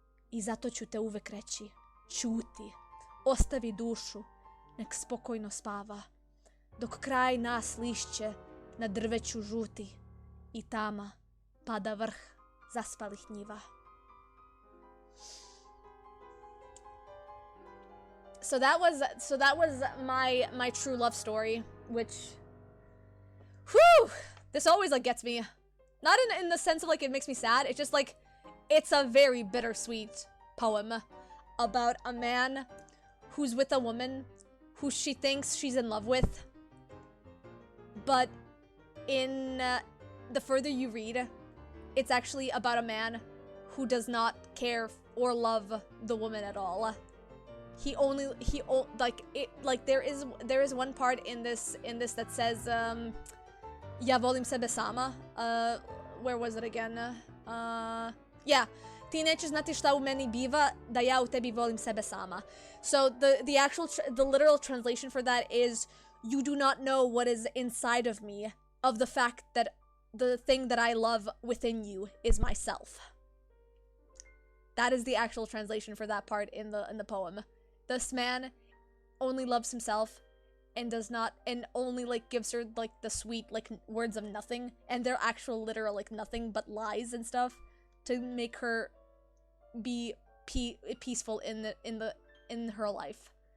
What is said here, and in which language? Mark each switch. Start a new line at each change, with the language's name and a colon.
Serbian: I zato ću te uvek reći, ćuti, ostavi dušu, nek spokojno spava, dok kraj nas lišće na drveću žuti I tama pada vrh zaspalih njiva.
English: So that was my true love story, which, whew, this always like gets me, not in the sense of like it makes me sad. It's just like it's a very bittersweet poem about a man who's with a woman who she thinks she's in love with, but in the further you read, it's actually about a man who does not care or love the woman at all. There is one part in this that says
Serbian: ja volim sebe sama.
English: Where was it again? Yeah.
Serbian: Ti nećeš znati šta u meni biva, da ja u tebi volim sebe sama.
English: So the literal translation for that is, you do not know what is inside of me, of the fact that the thing that I love within you is myself. That is the actual translation for that part in the poem. This man only loves himself and does not, and only like gives her like the sweet like words of nothing, and they're actual literal like nothing but lies and stuff to make her be peaceful in her life.